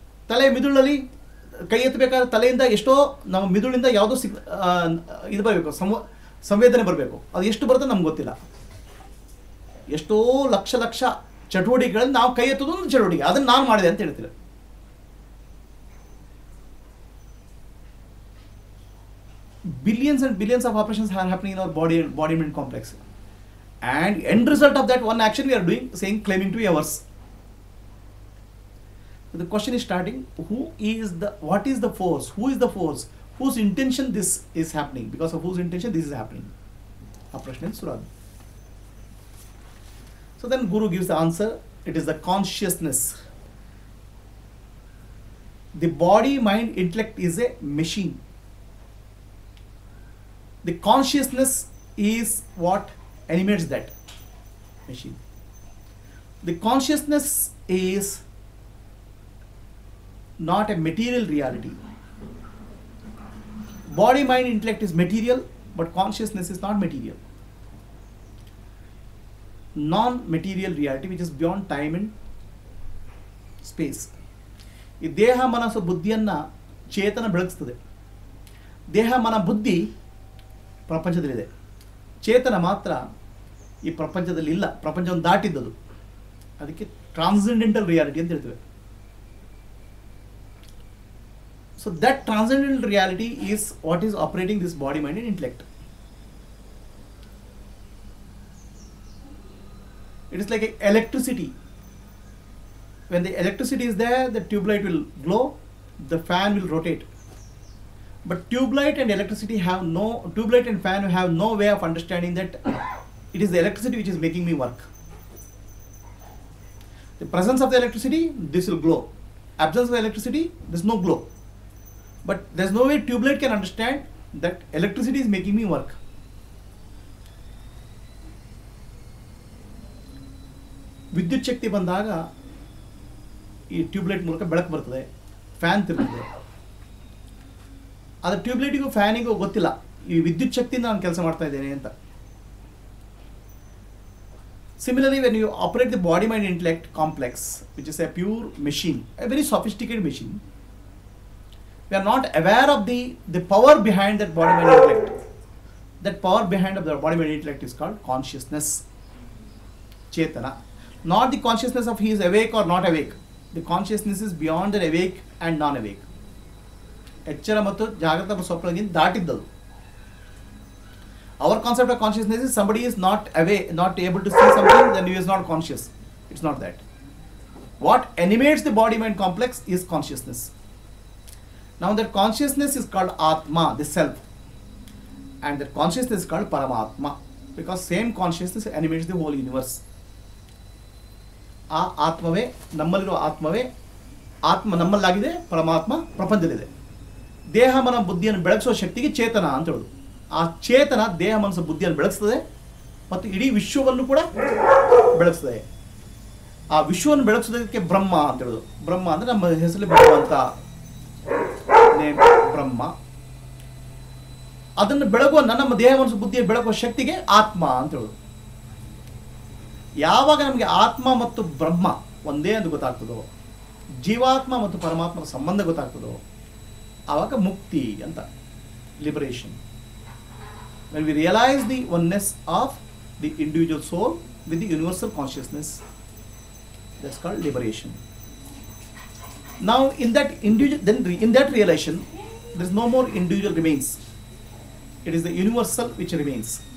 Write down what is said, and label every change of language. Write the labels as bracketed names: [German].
[Kannada] ತಲೆ ಮಿದುಳಲ್ಲಿ ಕೈ ಎತ್ತಬೇಕಾದ್ರೆ ತಲೆಯಿಂದ ಎಷ್ಟೋ ನಮ್ಮ ಮಿದುಳಿಂದ ಯಾವುದೋ ಇದು ಬರಬೇಕು, ಸಂವೇದನೆ ಬರಬೇಕು. ಅದು ಎಷ್ಟು ಬರುತ್ತೆ ನಮ್ಗೆ ಗೊತ್ತಿಲ್ಲ. ಎಷ್ಟೋ ಲಕ್ಷ ಚಟುವಟಿಕೆಗಳಲ್ಲಿ ನಾವು ಕೈ ಎತ್ತೋದು ಒಂದು ಚಟುವಟಿಕೆ, ಅದನ್ನು ನಾನು ಮಾಡಿದೆ ಅಂತ ಹೇಳ್ತೀವಿ. [English] Billions and billions of operations are happening in our body mind complex, and end result of that one action we are doing, saying, claiming to be ours. So the question is starting, what is the force? Who is the force? Whose intention this is happening? Because of whose intention this is happening? Operation in Surad. So then Guru gives the answer. It is the consciousness. The body, mind, intellect is a machine. The consciousness is what animates that machine. The consciousness is not a material reality. Body, mind, intellect is material, but consciousness is not material. Non-material reality which is beyond time and space. [Kannada] ಈ ದೇಹ ಮನಸ್ಸು ಬುದ್ಧಿಯನ್ನು ಚೇತನ ಬೆಳಗಿಸ್ತದೆ. ದೇಹ ಮನ ಬುದ್ಧಿ ಪ್ರಪಂಚದಲ್ಲಿದೆ, ಚೇತನ ಮಾತ್ರ ಈ ಪ್ರಪಂಚದಲ್ಲಿ ಇಲ್ಲ, ಪ್ರಪಂಚವನ್ನು ದಾಟಿದ್ದದು. ಅದಕ್ಕೆ ಟ್ರಾನ್ಸೆಂಡೆಂಟಲ್ ರಿಯಾಲಿಟಿ ಅಂತ ಹೇಳ್ತೇವೆ. [English] So that transcendental reality is what is operating this body, mind and intellect. It is like electricity. When the electricity is there, the tube light will glow, the fan will rotate. But tube light and tube light and fan have no way of understanding that it is the electricity which is making me work. The presence of the electricity, this will glow. Absence of electricity, there is no glow. But there is no way tube light can understand that electricity is making me work. [Kannada] ವಿದ್ಯುತ್ ಶಕ್ತಿ ಬಂದಾಗ ಈ tube light ಮೂಲಕ ಬೆಳಕು ಬರ್ತದೆ, fan ತಿರುಗುತ್ತೆ. ಆದರೆ ಟ್ಯೂಬ್ಲೈಟಿಗೂ ಫ್ಯಾನಿಗೂ ಗೊತ್ತಿಲ್ಲ ಈ ವಿದ್ಯುತ್ ಶಕ್ತಿಯಿಂದ ನಾನು ಕೆಲಸ ಮಾಡ್ತಾ ಇದ್ದೇನೆ ಅಂತ. [English] Similarly, when you operate the body mind intellect complex, which is a pure machine, a very sophisticated machine, we are not aware of the power behind that body mind intellect. That power behind of the body mind intellect is called consciousness, chetana. Not the consciousness of he is awake or not awake. The consciousness is beyond the awake and non-awake. [Kannada] ಎಚ್ಚರ ಮತ್ತು ಜಾಗೃತ ಸ್ವಪ್ನದಿಂದ ದಾಟಿದ್ದದು. [English] Our concept of consciousness is somebody is not awake, not able to see something, then he is not conscious. It's not that. What animates the body mind complex is consciousness. Now that consciousness is called Atma, the self, and that consciousness is called Paramatma, because same consciousness animates the whole universe. [Kannada] ಆ ಆತ್ಮವೇ ನಮ್ಮಲ್ಲಿರೋ ಆತ್ಮವೇ, ಆತ್ಮ ನಮ್ಮಲ್ಲಾಗಿದೆ, ಪರಮಾತ್ಮ ಪ್ರಪಂಚದಲ್ಲಿದೆ. ದೇಹ ಮನ ಬುದ್ಧಿಯನ್ನು ಬೆಳಗಿಸೋ ಶಕ್ತಿಗೆ ಚೇತನ ಅಂತ ಹೇಳೋದು. ಆ ಚೇತನ ದೇಹ ಮನಸ್ಸು ಬುದ್ಧಿಯನ್ನು ಬೆಳಗಿಸ್ತದೆ ಮತ್ತು ಇಡೀ ವಿಶ್ವವನ್ನು ಕೂಡ ಬೆಳಗಿಸ್ತದೆ. ಆ ವಿಶ್ವವನ್ನು ಬೆಳಗಿಸೋದಕ್ಕೆ ಬ್ರಹ್ಮ ಅಂತ ಹೇಳೋದು. ಬ್ರಹ್ಮ ಅಂದರೆ ನಮ್ಮ ಹೆಸರಲ್ಲಿ ಬರುವಂಥ ನೇಮ್ ಬ್ರಹ್ಮ. ಅದನ್ನು ಬೆಳಗುವ ನಮ್ಮ ದೇಹ ಮನಸ್ಸು ಬುದ್ಧಿಯನ್ನು ಬೆಳಗುವ ಶಕ್ತಿಗೆ ಆತ್ಮ ಅಂತ ಹೇಳೋದು. ಯಾವಾಗ ನಮಗೆ ಆತ್ಮ ಮತ್ತು ಬ್ರಹ್ಮ ಒಂದೇ ಅಂತ ಗೊತ್ತಾಗ್ತದೋ, ಜೀವಾತ್ಮ ಮತ್ತು ಪರಮಾತ್ಮನ ಸಂಬಂಧ ಗೊತ್ತಾಗ್ತದೋ, ಆವಾಗ ಮುಕ್ತಿ ಅಂತ, liberation. [English] When we realize the oneness of the individual soul with the universal consciousness, that's called liberation. Now in that realization, there is no more individual remains. It is the universal which remains.